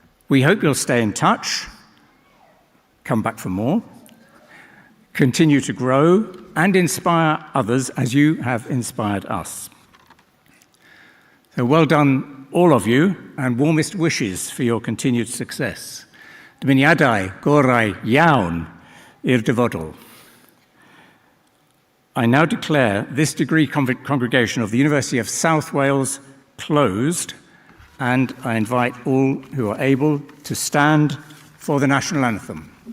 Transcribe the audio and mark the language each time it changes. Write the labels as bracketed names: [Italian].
[English] We hope you'll stay in touch, come back for more, continue to grow and inspire others as you have inspired us. So well done, all of you, and warmest wishes for your continued success. [Welsh] Dymuniadau gorau iawn i'r dyfodol. [English] I now declare this degree congregation of the University of South Wales closed, and I invite all who are able to stand for the national anthem.